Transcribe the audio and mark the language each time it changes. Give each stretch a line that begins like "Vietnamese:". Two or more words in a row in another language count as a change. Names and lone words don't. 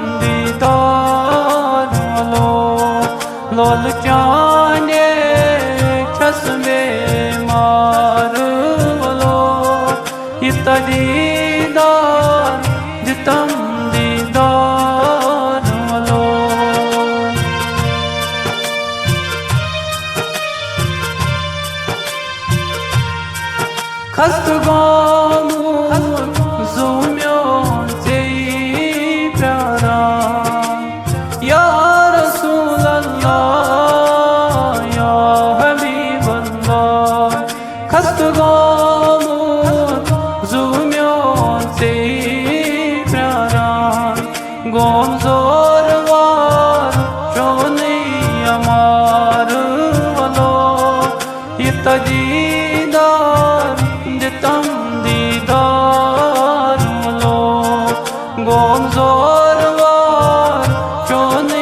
Kashmiri: दीदार वलो लोल जाने छस में मार वलो इत दीदार दितम दीदार वलो खस्त गामू ज़ूम्यो से प्यारा या
Arabic: رسول الله يا حبيب الله
Kashmiri: खस्त गामू ज़ूम्यो से प्यारा गोम जोरवार चोने अमार वलो इत दीदार दितम दीदार वलो गोम जोरवार चोने